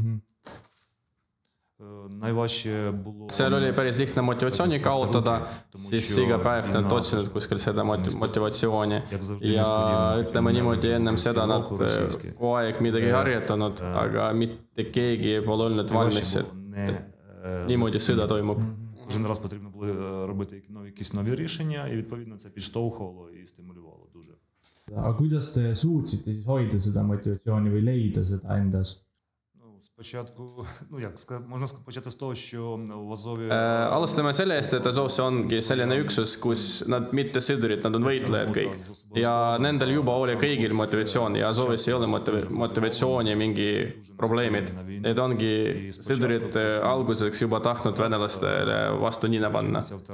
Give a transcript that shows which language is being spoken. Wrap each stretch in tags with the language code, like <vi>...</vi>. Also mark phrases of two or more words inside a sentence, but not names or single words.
<et>Seal oli päris lihtne motivatsiooni kaotada, siis iga päev nad otsinud kuskil seda motivatsiooni ja ütleme niimoodi ennem seda nad kogu aeg midagi harjutanud, aga mitte keegi pole olnud valmis, et niimoodi sõda toimub.</et> <uk>Кожен раз потрібно було робити якісь нові рішення, і відповідно це підштовхувало і стимулювало дуже.</uk> <et>Aga kuidas te suutsite siis hoida seda motivatsiooni või leida seda endas?</et> <uk>Спочатку, можна почати з того, що в Азові...</uk> <et>Alustame selle eest, et Azovs ongi selline üksus, kus nad mitte sõdurid, nad on võitlejad kõik. Ja nendel juba oli kõigil motivatsioon ja Azovis ei ole motivatsiooni mingi probleemid. Need ongi sõdurid alguseks juba tahtnud venelastele vastu nina panna.</et>